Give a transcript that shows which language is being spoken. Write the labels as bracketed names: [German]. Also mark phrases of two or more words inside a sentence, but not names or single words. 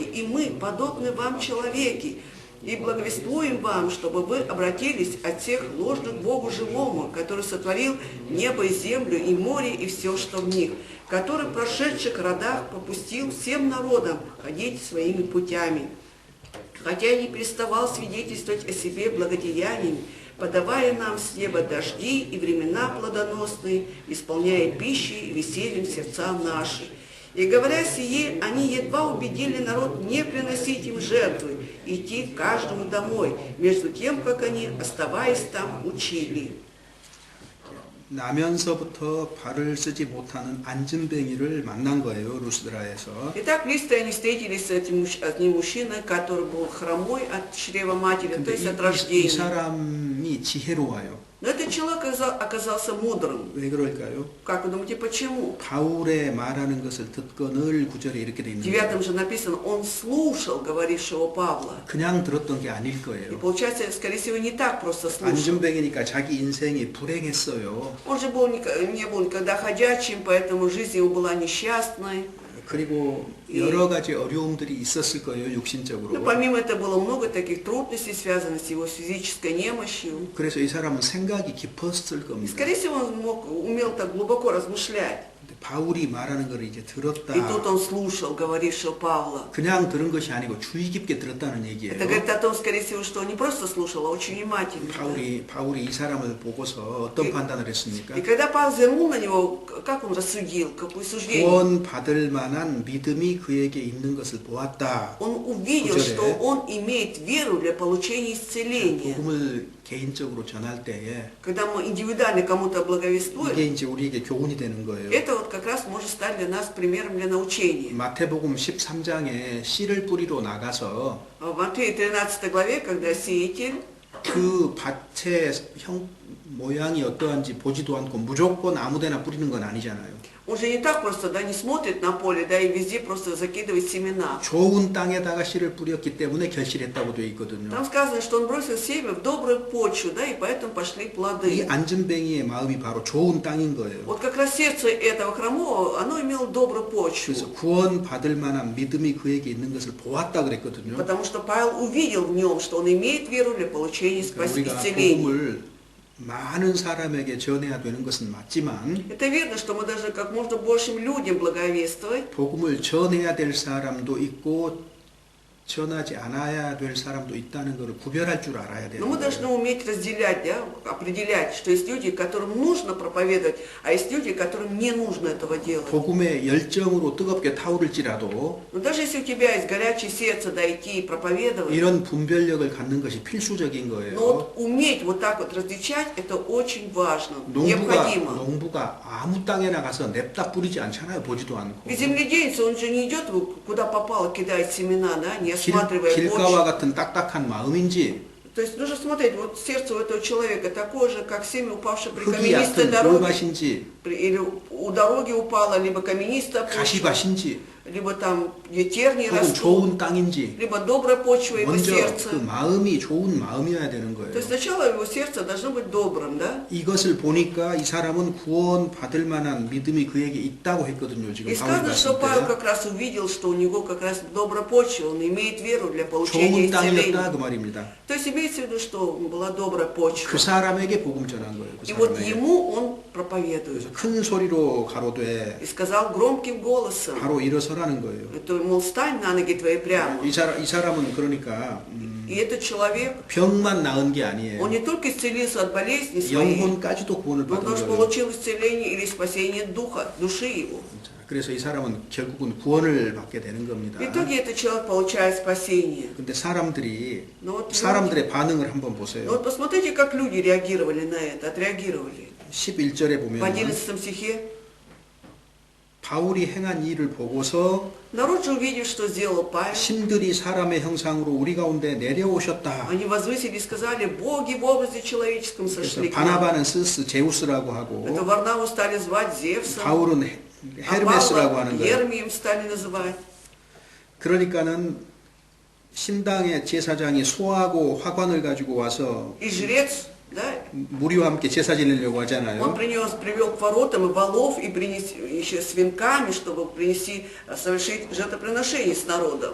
[Russian] И мы, подобны вам человеки, и благовествуем вам, чтобы вы обратились от всех ложных к Богу живому, который сотворил небо и землю, и море, и все, что в них, который в прошедших родах попустил всем народам ходить своими путями, хотя и не переставал свидетельствовать о себе благодеяниями, подавая нам с неба дожди и времена плодоносные, исполняя пищей и весельем сердца наши». И говоря сие, они едва убедили народ не приносить им жертвы, идти каждому домой, между тем, как они, оставаясь там, учили. [Korean] 나면서부터 발을 쓰지 못하는 앉은뱅이를 만난 거예요, 루스드라에서. [Russian] Итак, в Листре они встретились с одним мужчиной, который был хромой от чрева матери, то [Korean] 근데 [Russian] есть от [Korean] 이 [Russian] рождения. [Korean] 사람이 지혜로워요. [Russian] Но этот человек оказался мудрым. [Korean] 왜 그럴까요? [Russian] Как вы думаете, почему? [Korean] 바울의 말하는 것을 듣고 늘 구절에 이렇게 돼 [Russian] В [Korean] 있는 9 거예요. [Russian] же написано: он слушал говорившего Павла. [Korean] 그냥 들었던 게 아닐 [Russian] И [Korean] 거예요. [Russian] получается, скорее всего, не так просто слушал. [Korean] 앉은뱅이니까 자기 인생이 불행했어요. [Russian] Он же не был никогда ходячим, поэтому жизнь его была несчастной. [Korean] 그리고 여러 가지 어려움들이 있었을 거예요, [Russian] Но [Korean] 육신적으로. [Russian] помимо этого было много таких трудностей, связанных с его физической немощью. [Korean] 그래서 이 사람은 생각이 깊었을 [Russian] И, [Korean] 겁니다. [Russian] скорее всего, он умел так глубоко размышлять. [Korean] 근데 바울이 말하는 걸 이제 들었다. [Russian] И тут он слушал говорившего Павла. [Korean] 그냥 들은 것이 아니고 주의 깊게 들었다는 얘기예요. [Russian] Это говорит о том, скорее всего, что он не просто слушал, а очень внимательно. [Korean] 바울이 이 사람을 보고서 어떤 판단을 했습니까? [Russian] И когда Павел взглянул на него, как он рассудил, какое суждение? [Korean] 구원 받을 만한 믿음이 그에게 있는 것을 보았다. [Russian] Он увидел, [Korean] 구절에 [Russian] что он имеет веру для получения исцеления. [Korean] 복음을 개인적으로 전할 때에 [Russian] Когда мы индивидуально кому-то [Korean] 이게 [Russian] благовествуем, [Korean] 이제 우리에게 교훈이 되는 거예요. [Russian] это вот как раз может стать для нас примером для научения. [Korean] 마태복음 13장에 씨를 뿌리러 나가서 [Russian] В Матфея 13 главе, когда сеятель [Korean] 그 밭의 모양이 어떠한지 보지도 않고 무조건 아무데나 뿌리는 건 아니잖아요. [Russian] он же не так просто, да, не смотрит на поле, да, и везде просто закидывает семена. [Korean] 좋은 땅에다가 씨를 뿌렸기 때문에 결실했다고 되어 있거든요. [Russian] Там сказано, что он бросил семя в добрую почву, да, и поэтому пошли [Korean] 이 [Russian] плоды. [Korean] 앉은뱅이의 마음이 바로 좋은 땅인 거예요. [Russian] Вот как раз сердце этого хромого, оно имело добрую почву. [Korean] 그래서 구원 받을 만한 믿음이 그에게 있는 것을 보았다 그랬거든요. [Russian] Потому что Павел увидел в нем, что он имеет веру для получения [Korean] 우리가 [Russian] исцеления. [Korean] 복음을 많은 사람에게 전해야 되는 것은 맞지만 [Russian] Это верно, что мы должны как можно большим людям благовествовать, [Korean] 복음을 전해야 될 사람도 있고 전하지 않아야 될 사람도 있다는 것을 구별할 줄 알아야 돼요. [Russian] но мы должны уметь разделять, да, определять, что есть люди, которым нужно проповедовать, а есть люди, которым не нужно этого делать. [Korean] 복음의 열정으로 뜨겁게 타오를지라도 [Russian] Но даже если у тебя есть горячее сердце, да, идти и проповедовать, [Korean] 이런 분별력을 갖는 것이 필수적인 [Russian] но [Korean] 거예요. [Russian] вот уметь вот так вот различать, это очень важно, [Korean] 농부가 [Russian] необходимо. [Korean] 아무 땅에 나가서 냅다 뿌리지 않잖아요. 보지도 않고. [Russian] Ведь земледельец, он же не идет куда попало, кидает семена, да, не осматривая почву. [Korean] 길가와 같은 딱딱한 마음인지 [Russian] То есть нужно смотреть, вот сердце у этого человека такое же, как семя, упавшее при [Korean] 흙이 [Russian] каменистой [Korean] 얕은 [Russian] дороге. [Korean] 돌밭인지 [Russian] Или у дороги упала, либо каменистая почва, [Korean] 가시밭인지 [Russian] либо там, где тернии [Korean] 혹은 [Russian] растут, [Korean] 좋은 땅인지 [Russian] либо добрая почва его [Korean] 먼저 [Russian] сердца. [Korean] 그 마음이 좋은 마음이어야 되는 [Russian] То [Korean] 거예요. [Russian] есть сначала его сердце должно быть добрым, да? [Korean] 이것을 보니까 이 사람은 구원 받을 만한 믿음이 그에게 있다고 했거든요. 지금 [Russian] И [Korean] 바울이 [Russian] сказано, что [Korean] 봤을 [Russian] Павел [Korean] 때 [Russian] как раз увидел, что у него как раз добрая почва, он имеет веру для получения [Korean] 좋은 땅이었다 [Russian] исцеления. [Korean] 그 말입니다. [Russian] То есть имеется в виду, что была добрая почва. [Korean] 그 사람에게 복음 전한 거예요. 그 [Russian] И вот [Korean] 사람에게. [Russian] ему он проповедует. [Korean] 그래서 큰 소리로 가로되 [Russian] И сказал громким голосом, [Korean] 바로 일어서라는 거예요. [Russian] это, мол, встань на ноги твои прямо. [Korean] 이 사람은 그러니까 [Russian] И этот человек, [Korean] 병만 나은 게 [Russian] он [Korean] 아니에요. [Russian] не только исцелился от болезни своей, [Korean] 영혼까지도 구원을 [Russian] но он [Korean] 받은 [Russian] тоже [Korean] 거예요. [Russian] получил исцеление или спасение духа, души его. [Korean] 자, 그래서 이 사람은 결국은 구원을 받게 되는 겁니다. [Russian] В итоге этот человек получает спасение. [Korean] 근데 사람들이 [Russian] Но вот, [Korean] 사람들의 반응을 한번 [Russian] но [Korean] 보세요. [Russian] вот посмотрите, как люди реагировали на это, отреагировали. [Korean] 11절에 [Russian] В [Korean] 보면 [Russian] 11 стихе [Korean] 바울이 행한 일을 보고서 [Russian] народ же, увидев, что сделал Павел, [Korean] 신들이 사람의 형상으로 우리 가운데 내려오셨다. [Russian] они возвысили и сказали, боги в образе человеческом [Korean] 그래서 [Russian] сошли к нам. [Korean] 바나바는 스스 제우스라고 [Russian] Это [Korean] 하고 [Russian] Варнаву стали звать Зевсом, [Korean] 바울은 [Russian] а [Korean] 헤르메스라고 [Russian] Павла [Korean] 하는 거예요. [Russian] Гермием стали называть. [Korean] 그러니까는 신당의 제사장이 소하고 화관을 가지고 와서 [Russian] И жрец, да, [Korean] 무리와 함께 제사 지내려고 [Russian] он [Korean] 하잖아요. [Russian] привел к воротам и волов, и принес еще с венками, чтобы принести, совершить жертвоприношение с народом.